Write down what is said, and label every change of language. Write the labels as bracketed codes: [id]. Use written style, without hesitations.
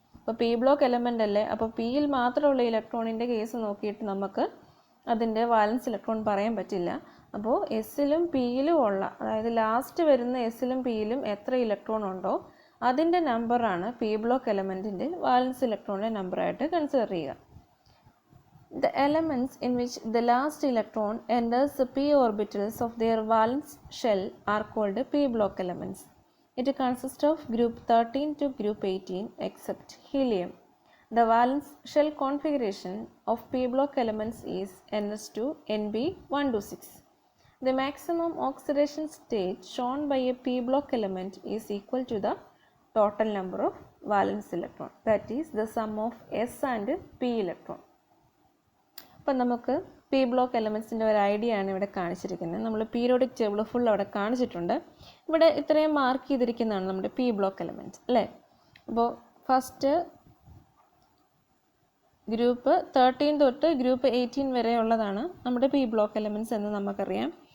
[ml] അപ്പോൾ P block element അല്ലേ, അപ്പോൾ പിയിൽ മാത്രമുള്ള ഇലക്ട്രോണിൻ്റെ കേസ് നോക്കിയിട്ട് നമുക്ക് അതിൻ്റെ വാലൻസ് ഇലക്ട്രോൺ പറയാൻ പറ്റില്ല. അപ്പോൾ എസിലും പിയിലും ഉള്ള, അതായത് ലാസ്റ്റ് വരുന്ന എസിലും പിയിലും എത്ര ഇലക്ട്രോൺ ഉണ്ടോ അതിൻ്റെ നമ്പറാണ് പി ബ്ലോക്ക് എലമെൻറ്റിൻ്റെ വാലൻസ് ഇലക്ട്രോണിൻ്റെ നമ്പറായിട്ട് കൺസിഡർ ചെയ്യുക. [en] The elements in which the last electron enters the p orbitals of their valence shell are called p block elements. It consists of group 13 to group 18 except helium. The valence shell configuration of p block elements is NS2 NB126. The maximum oxidation state shown by a p block element is equal to the total number of valence electron, that is the sum of s and p electron. [ml] അപ്പം നമുക്ക് P block എലമെൻറ്റ്സിൻ്റെ ഒരു idea ആണ് ഇവിടെ കാണിച്ചിരിക്കുന്നത്. നമ്മൾ periodic table full അവിടെ കാണിച്ചിട്ടുണ്ട്. ഇവിടെ ഇത്രയും മാർക്ക് ചെയ്തിരിക്കുന്നതാണ് നമ്മുടെ പി ബ്ലോക്ക് എലമെൻറ്റ്സ് അല്ലേ. അപ്പോൾ ഫസ്റ്റ് ഗ്രൂപ്പ് 13 തൊട്ട് ഗ്രൂപ്പ് 18 വരെ ഉള്ളതാണ് നമ്മുടെ പി ബ്ലോക്ക് എലമെൻറ്റ്സ് എന്ന് നമുക്കറിയാം.